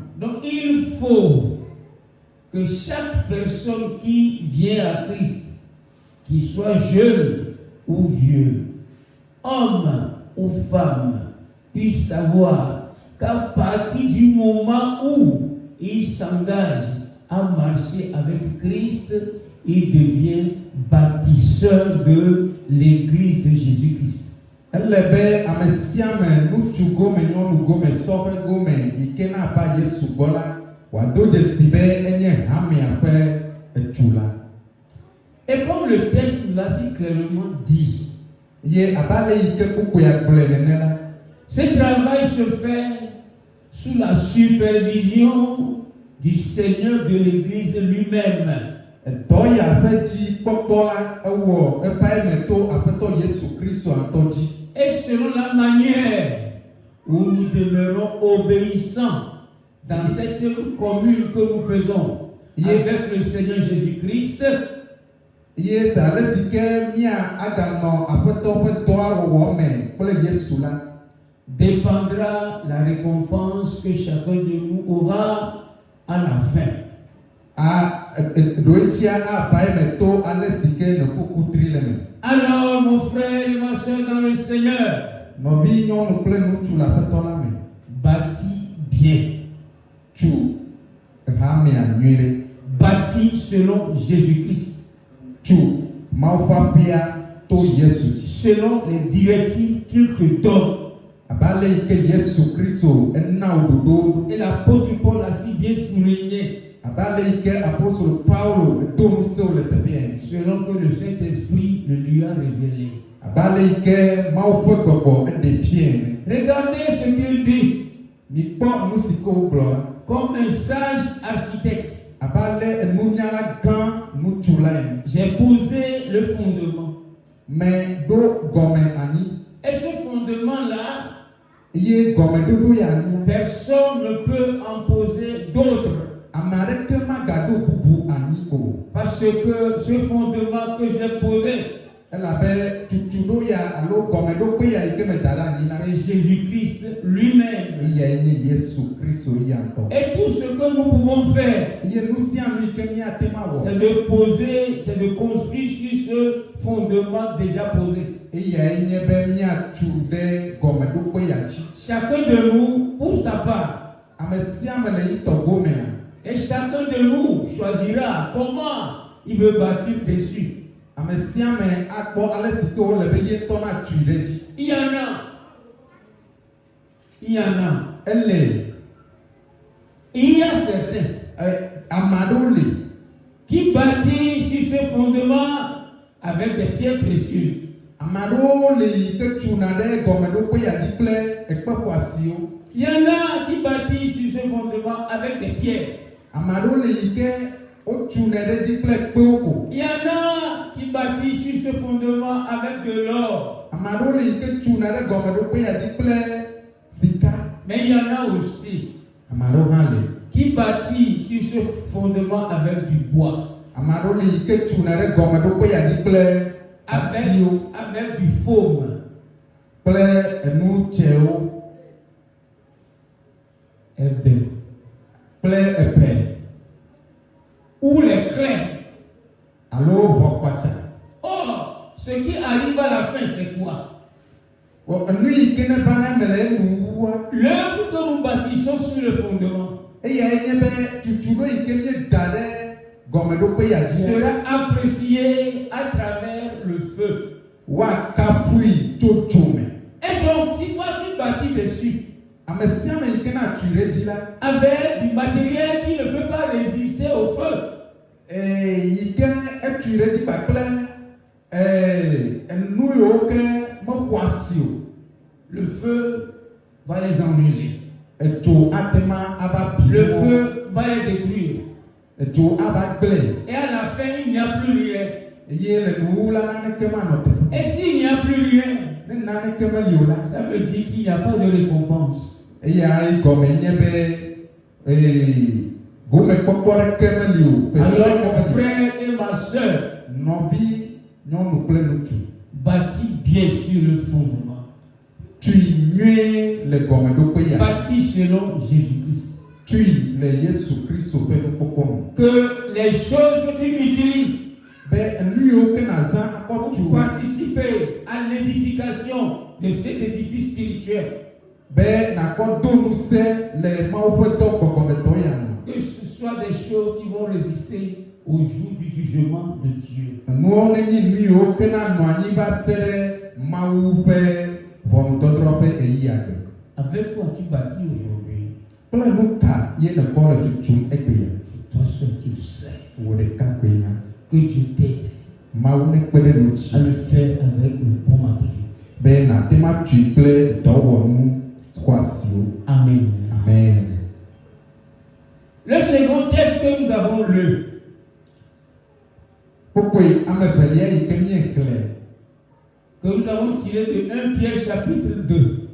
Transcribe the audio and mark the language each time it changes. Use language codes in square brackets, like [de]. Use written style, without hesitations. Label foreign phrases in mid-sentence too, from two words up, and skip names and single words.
[fr] Donc, il faut que chaque personne qui vient à Christ, qu'il soit jeune ou vieux, homme ou femme, puisse savoir qu'à partir du moment où il s'engage à marcher avec Christ, il devient bâtisseur de l'Église de Jésus-Christ. [ee] Ele be ame sia ame, ŋutsu gome, nyɔnu gome, sɔƒe gome, yi ke na va Yesu gbɔ la, wòado dzesi be enye hamea ƒe etu la. [fr] Et comme le texte l'a si clairement dit, [ee] Ye abe ale yi ke kpokpoea gblɔe nene la, [fr] ce travail se fait sous la supervision du Seigneur de l'Église lui-même. [ee] dɔ ya ƒe dzikpɔkpɔ la ewɔ eƒe eme to Aƒetɔ Yesu Kristo ŋutɔ dzi. [fr] Et selon la manière où nous demeurons obéissants dans cette œuvre commune que nous faisons avec le Seigneur Jésus-Christ, [ee] Ye se ale si ke mía aganɔ Aƒetɔ ƒe dɔa wɔwɔ me kple Yesu la, [fr] dépendra la récompense que chacun de nous aura à la fin. [ee] ɖo etia aba eme to ale si ke ne kuku tri le me. [fr] Alors, mon frère et ma soeur dans le Seigneur, [ee] Nɔvi nyɔnu kple ŋutsu le Aƒetɔ la me, [fr] bâtis bien, [ee] tsu hamea nyui ɖe, [fr] bâtis selon Jésus-Christ, [ee] tsu Mawu ƒe aƒea to Yesu dzi. [fr] selon les directives qu'il te donne. [ee] Abe ale yi ke Yesu Kristo ena wo ɖoɖo, [fr] Et l'apôtre Paul a si bien souligné, [ee] abe ale yi ke apostolo Paulo do ŋusẽ le teƒea, [fr] selon que le Saint-Esprit le lui a révélé. [ee] abe ale yi ke Mawu ƒe gbɔgbɔ eɖe fia ene. [fr] Regardez ce qu'il dit, [ee] Mikpɔ nu si ke wogblɔ la, [fr] comme un sage architecte. [ee] abe ale enunyala gã ŋutsu la ene. [fr] J'ai posé le fondement. [ee] Me ɖo gɔme anyi, [fr] Et ce fondement-là, [ee] eye gɔmeɖoɖo ya anyi la, [fr] personne ne peut en poser d'autres. [ee] ame aɖeke magaɖo bubu anyi o. [fr] Parce que ce fondement que j'ai posé, [ee] elabe tutuɖo ya alo gɔmeɖokpe ya yi ke me da ɖe anyi la. [fr] C'est Jésus-Christ lui-même. [ee] Eyae nye Yesu Kristo ya ŋutɔ. [fr] Et tout ce que nous pouvons faire, [ee] Eye nu sia nu yi ke míate ma wɔ. [fr] c'est de poser, c'est de construire sur ce fondement déjà posé. [ee] Eyae nye be míatu ɖe gɔmeɖokpe ya dzi. [fr] Chacun de nous, pour sa part, [ee] Ame sia ame le yi tɔgbo mea. [fr] et chacun de nous choisira comment il veut bâtir dessus. [ee] Ame sia ame akpɔ ale si ke wole be ye tɔ na tui ɖe dzi. [fr] Il y en a. [ee] Ele [fr] Il y a certains [ee] ame aɖewo le [fr] qui bâtissent sur ce fondement avec des pierres précieuses. [ee] ame aɖewo le yi ke tuna ɖe gɔmeɖokpe ya dzi kple ekpe xɔasiwo. [fr] Il y en a qui bâtissent sur ce fondement avec des pierres. [ee] Ame aɖewo le yi ke wotune ɖe dzi kple kpewo ko. [fr] Il y en a qui bâtissent sur ce fondement avec de l'or. [ee] Ame aɖewo le yi ke tuna ɖe gɔmeɖokpe ya dzi kple sika. [fr] Mais il y en a aussi [ee] Ame aɖewo hã le. [fr] qui bâtissent sur ce fondement avec du bois, [ee] Ame aɖewo le yi ke tuna ɖe gɔmeɖokpe ya dzi kple atiwo [fr] avec du faume. [ee] kple enu dzewo kple epe [fr] Ou les clairs. [ee] alo xɔkpatsa. [fr] Or, ce qui arrive à la fin, c'est quoi? [ee] Nu yi ke ne va ne me le enuwua. [fr] L'œuvre que nous bâtissons sur le fondement [ee] Eyae nye be tutuɖo yi ke míeda ɖe gɔmeɖokpe ya dzi [fr] sera apprécié à travers le feu. [ee] woakafui tso dzo me. [fr] Et donc, si toi tu bâtis dessus [ee] Ame sia ame yi ke na tui ɖe dzi la, [fr] avec du matériel qui ne peut pas résister au feu, [ee] yi ke etui ɖe dzi kpakple enu yiwo ke mexɔ asi o, [fr] le feu va les ennuyer. [ee] edzo ate ma ava bi [fr] Le [ee] wo, [fr] feu va les détruire. [ee] edzo ava gblẽ. [fr] Et à la fin, il n'y a plus rien. [ee] Eye le nuwu la naneke manɔ teƒe. [fr] Et s'il n'y a plus rien, [ee] Ne naneke meli o la, [fr] ça veut dire qu'il n'y a pas de récompense. [ee] eyae gɔme nye be gomekpɔkpɔ ɖeke meli o, petro [fr] Alors, [ee] ɖeke [fr] mon [ee] meli [fr] frère et ma soeur, [ee] o. Nɔvi, nyɔnu kple ŋutsu, [fr] bâtis bien sur le fondement. [ee] tui nyuie le gɔmeɖokpe ya. [fr] Bâtis selon Jésus-Christ. [ee] Tui le Yesu Kristo ƒe nukpɔkpɔ me. [fr] Que les choses que tu utilises [ee] Be enu yiwo ke nazã akɔ tu [fr] pour participer à l'édification de cet édifice spirituel, [ee] be nakɔ do ŋusẽ le Mawu ƒe dɔ gbɔgbɔmetɔ ya me. [fr] que ce soit des choses qui vont résister au jour du jugement de Dieu. [ee] Enuwo nenye nu yiwo ke nanɔ anyi va se ɖe Mawu ƒe ʋɔnudɔdrɔ̃ ƒe ɣeyiɣi. [fr] Avec quoi tu bâtis aujourd'hui? [ee] Kple nu ka ye nekɔ le tutum egbe ya? [fr] Toi seul tu sais [ee] Wò ɖeka gbe nya. [fr] que Dieu t'aide [ee] Mawu nekpe ɖe nu [fr] à [ee] dzi [fr] le faire avec le bon matériel. [ee] be nate ma tui kple dɔwɔnu xɔasiwo. [fr] Amen. [ee] Amen. [fr] Le second texte que nous avons lu, [ee] Kpokpoe ame evelia yi ke míexlẽ [fr] que nous avons tiré de 1 Pierre chapitre 2,